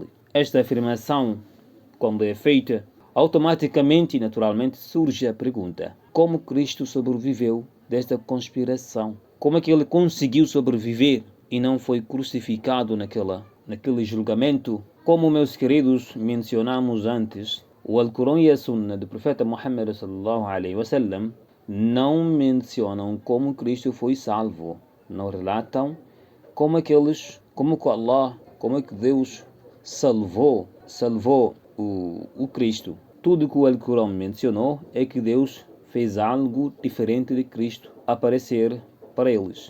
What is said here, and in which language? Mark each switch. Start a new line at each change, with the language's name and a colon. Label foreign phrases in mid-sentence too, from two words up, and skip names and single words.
Portuguese: Esta afirmação, quando é feita, automaticamente e naturalmente surge a pergunta: como Cristo sobreviveu desta conspiração? Como é que ele conseguiu sobreviver e não foi crucificado naquele julgamento? Como, meus queridos, mencionamos antes, o Alcorão e a Sunna do profeta Muhammad
Arabic: صلى الله عليه وسلم
Portuguese: não mencionam como Cristo foi salvo, não relatam como que Deus salvou o Cristo. Tudo que o Alcorão mencionou é que Deus fez algo diferente de Cristo aparecer para eles.